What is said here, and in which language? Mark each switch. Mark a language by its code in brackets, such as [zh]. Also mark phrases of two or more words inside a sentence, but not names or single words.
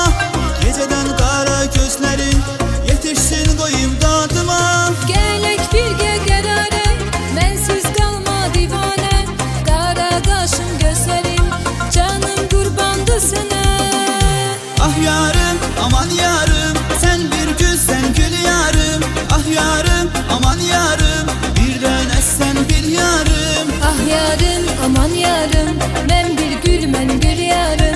[tr] Geceden kara gözlerin yetişsin koyayım dadıma. [az] Gələk birgə qərarə, mənsiz qalma divanə. Qara qaşım, gözlərim, canım qurbandı sənə. [tr] Ah yarım, aman yarım, sen bir gül, sen gül yarım. Ah yarım, aman yarım, bir tane sen bil yarım. Ah yarım, aman yarım. [az] Mən bir gül, mənim gör yarım.